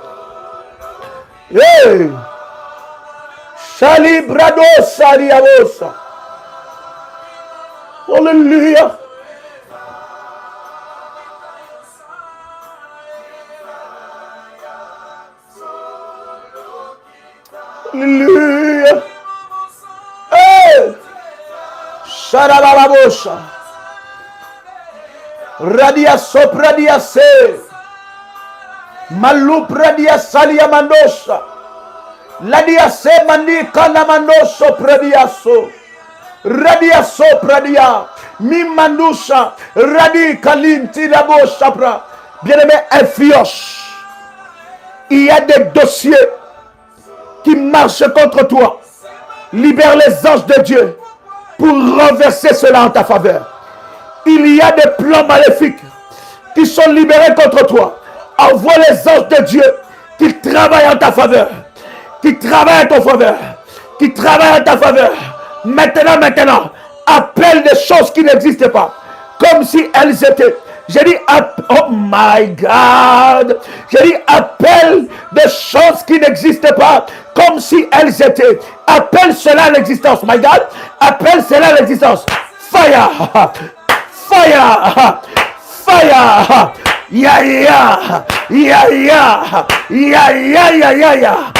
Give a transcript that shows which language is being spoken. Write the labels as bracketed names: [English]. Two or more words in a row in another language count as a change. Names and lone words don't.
[French] Hey. Salibrado saliabosa. Alléluia. Alléluia. Hey. Sharababosha. Radia sopradia se. Malupradia salia mandosa. Ladia se manika na mandoso pradia so. Radia sopradia. Mi mandusa. Radi kalinti la bosapra. Bien-aimé, influence. Il y a des dossiers qui marchent contre toi. Libère les anges de Dieu pour renverser cela en ta faveur. Il y a des plans maléfiques qui sont libérés contre toi. Envoie les anges de Dieu qui travaillent en ta faveur. Maintenant. Appelle des choses qui n'existent pas. Comme si elles étaient. J'ai dit, [English] oh my God. [French] J'ai dit, appelle des choses qui n'existent pas comme si elles étaient. Appelle cela à l'existence. [English] My God, [French] appelle cela à l'existence. [English] Fire. Fire. Fire. Ya ya. Ya ya. Ya ya ya ya ya.